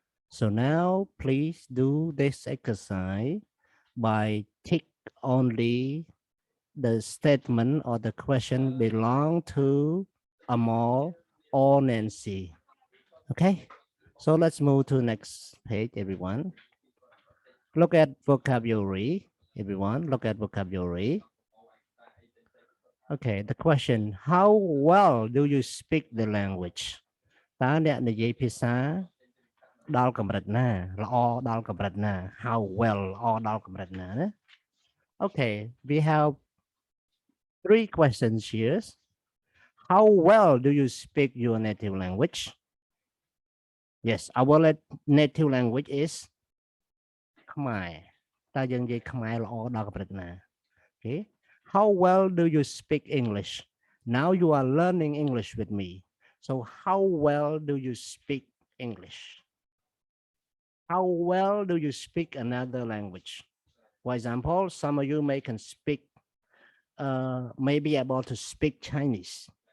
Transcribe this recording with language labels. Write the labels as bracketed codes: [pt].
[en] So now please do this exercise by tick only the statement or the question belong to Amol or Nancy. Okay, so let's move to next page, everyone. Look at vocabulary, everyone. Look at vocabulary. Okay, the question, how well do you speak the language? [km] តើអ្នកនិយាយភាសាដល់កម្រិតណាល្អដល់កម្រិតណា how well ល្អដល់កម្រិតណាណា [en] Okay, we have 3 questions here. How well do you speak your native language? Yes, our native language is [km] ខ្មែរតើយើងនិយាយខ្មែរល្អដល់កម្រិតណា [en] Okay, how well do you speak English? Now you are learning English with me. So how well do you speak English? How well do you speak another language? For example, some of you can speak, may be able to speak Chinese.